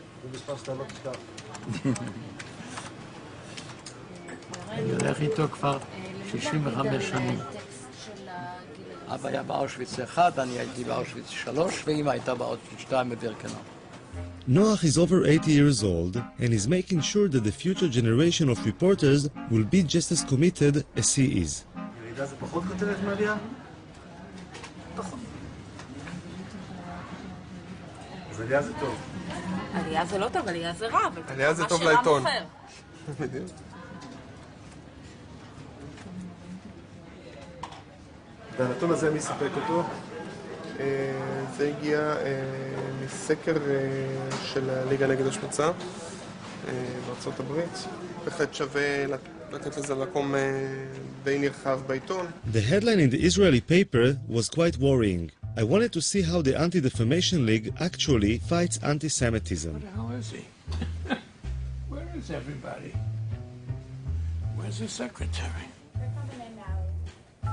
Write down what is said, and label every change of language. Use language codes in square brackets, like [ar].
[he] זה מספר שאתה לא תשכח. אני הולך איתו כבר 65 שנים. אבא היה באושוויץ 1, אני הייתי באושוויץ 3, ואמא הייתה באושוויץ 2 בבירקנאו. [en] Noach is over 80 years old and is making sure that the future generation of reporters will be just as committed as he is. [he] ירידה זה פחות כותרת מעלייה? פחות. אז עלייה זה טוב. עלייה זה לא טוב, עלייה זה רע. עלייה זה טוב לעיתון. בדיוק. והנתון הזה מי ספק אותו? זה הגיע מסקר של הליגה נגד השמצה בארצות הברית. בהחלט שווה לתת לזה מקום די נרחב בעיתון. [en] The headline in the Israeli paper was quite worrying. I wanted to see how the Anti-Defamation League actually fights anti-Semitism. What the hell is he? Where is everybody? Where's the secretary? They're coming in now.